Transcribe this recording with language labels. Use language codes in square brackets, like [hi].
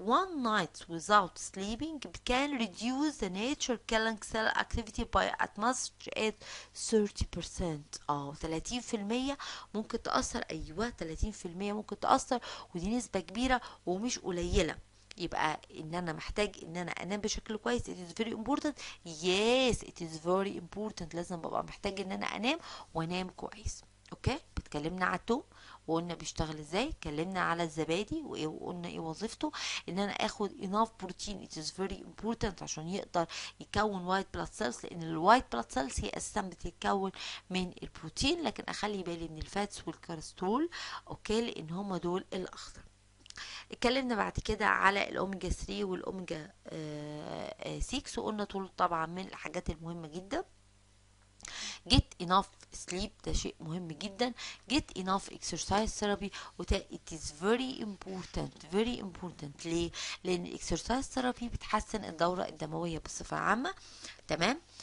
[en] One night without sleeping can reduce the nature killing cell activity by as much as 30%. [ar] 30% ممكن تأثر، ايوه 30% ممكن تأثر، ودي نسبة كبيرة ومش قليلة. يبقى ان انا محتاج ان انا انام بشكل كويس. [en] it is very important. yes it is very important. [ar] لازم ببقى محتاج ان انا انام وانام كويس. اوكي، اتكلمنا على التوم وقلنا بيشتغل ازاي، اتكلمنا على الزبادي وقلنا ايه وظيفته، ان انا اخد [en] enough protein. it is very important [ar] عشان يقدر يكون white blood cells، لان الوايت blood cells هي اساسا بتتكون من البروتين، لكن اخلي بالي من الفاتس والكوليسترول، اوكي، لان هما دول الاخضر. اتكلمنا بعد كده على الاوميجا 3 والاوميجا 6، وقلنا طول طبعا من الحاجات المهمة جدا. [en] get enough sleep، ده شيء مهم جدا. get enough exercise therapy، it is very important. [ar] ليه؟ لان الاكسرسايز ثيرابي بتحسن الدورة الدموية بصفة عامة، تمام.